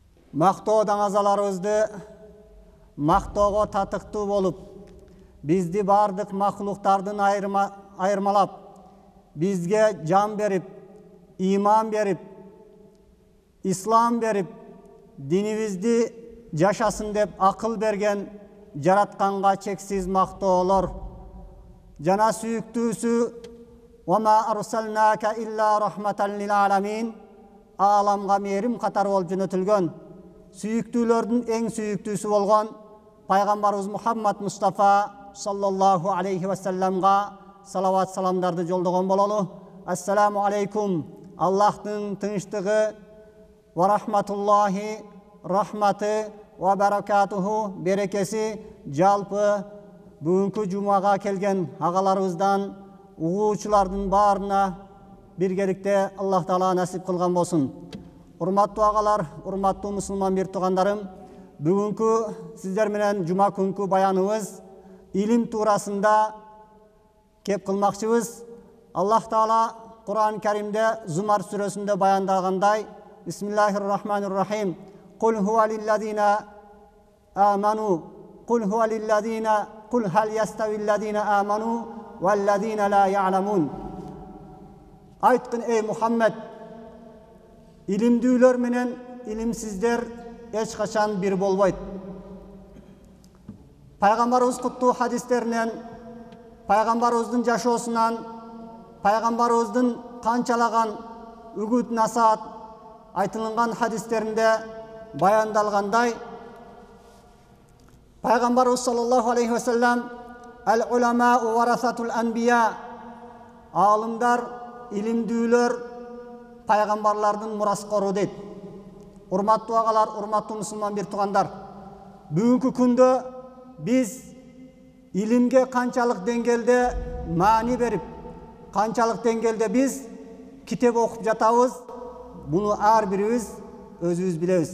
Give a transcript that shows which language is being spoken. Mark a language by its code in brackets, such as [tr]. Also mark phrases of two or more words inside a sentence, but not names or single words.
[ky] Мактоо даңазаларыбызды мактоого татыктуу болуп, бизди бардык махлуктардын айырмалап, бизге жан берип, иман берип, ислам берип, динибизди жашасын деп акыл берген жаратканга чексиз мактоолор. Жана сүйүктүүсү [ar] "وما أرسلناك إلا رحمة للعالمين" [ky] ааламга мээрим катары болуп жөнөтүлгөн. Сүйүктүүлөрдүн эң сүйүктүүсү болгон пайгамбарыбыз Мухаммад Мустафа [ar] صلى الله عليه [ky] ва салламга салават саламдарды жолдогон бололу. [ar] السلام عليكم. [ky] Аллахтын тынчтыгы [ar] ورحمة الله, рахматы وبركاته, [ky] берекеси жалпы бүгүнкү жумага келген агаларыбыздан угуучулардын баарына биргеликте Аллах Таала насип кылган болсун. Урматтуу агалар, урматтуу мусулман бир туугандарым, бүгүнкү сиздер менен жума күнкү баяныбыз илим туурасында кеп кылмакчыбыз. Аллах Таала Кур'ан Каримде Зумар сүрөсүндө баяндагандай: [ar] بسم الله الرحمن الرحيم. قل هو للذين آمنوا قل هو للذين قل هل يستوي الذين آمنوا والذين لا يعلمون. [ky] Айткын, [tr] ey Muhammed, [ky] илимдүүлөр менен илимсиздер эч качан бир болбойт. Пайгамбарыбыз куттуу хадистеринен, пайгамбарыбыздын жашоосунан, пайгамбарыбыздын канчалаган үгүт насаат айтылган хадистеринде баяндалгандай, пайгамбарыбыз [ar] صلى الله عليه وسلم "العلماء ورثة الأنبياء", [ky] алымдар, илимдүүлөр пайгамбарлардын мураскору дейт. Урматтуу агалар, урматтуу мусулман бир туугандар, бүгүнкү күндө биз илимге канчалык деңгээлде маани берип, канчалык деңгээлде биз китеп окуп жатабыз, буну ар бирибиз өзүбүз билебиз.